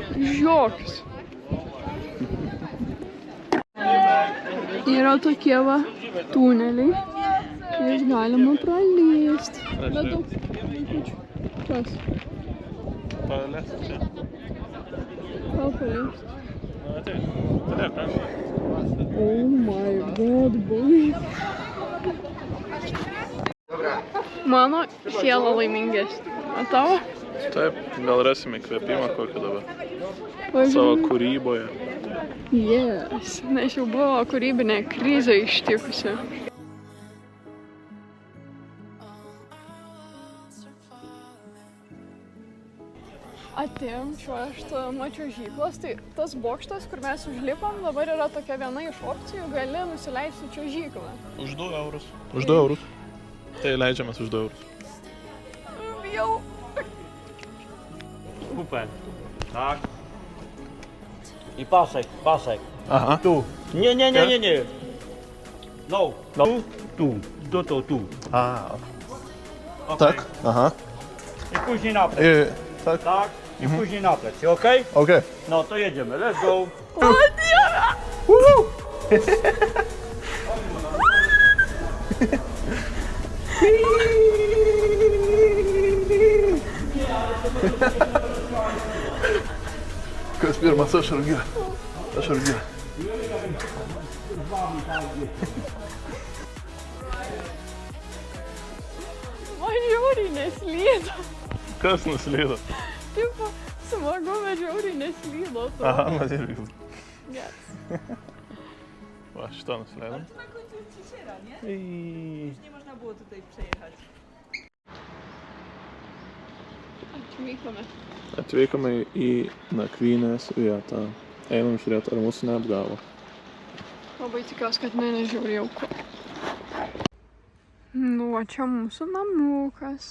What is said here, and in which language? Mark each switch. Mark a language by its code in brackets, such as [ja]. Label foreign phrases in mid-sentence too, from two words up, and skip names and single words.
[lt] Už jokius. Yra tokie va tuneliai. Jais galima pralysti. Bet daug vaikučių. Kas? Palės čia. Ką paleist? Na, tai. Taip, ne? [en] Oh my god, boy. [lt] Mano siela laimingesnė. O tavo? Taip, gal rasime įkvėpimą kokį dabar. Savo kūryboje. Yes, nes jau buvo kūrybinė krizė ištikusi. Atėjom čiuožti nuo čiuožyklos, tai tas bokštas, kur mes užlipom, dabar yra tokia viena iš opcijų, gali nusileisti čiuožyklą. Už 2 eurus. Už 2 eurus. Tai leidžiamas už 2 eurus. Bijau. [pl] Super. Tak. I pasek. Aha. Tu. Nie. No. Tu. A, Okay. tak? Aha. I później na plecy. Tak? Tak. I później na plecy, okej? Okej. No to jedziemy, [en] let's go. [lt] O Dieve! Kas pirmas, aš Rugilė. Man žiauriai neslydo. Kas nuslydo? Tipo, smagu, bet žiauriai neslydo. Aha, man irgi. Yes. Va, šitą nusileidom. [pl] Na końcu cieciera, nie? Już nie można było tutaj przejechać. [lt] Atvykome į nakvynės vietą. Einam žiūrėti, ar mūsų neapgavo. Labai tikiuosi, kad mane žiauriai jauku. Nu, o čia mūsų namukas.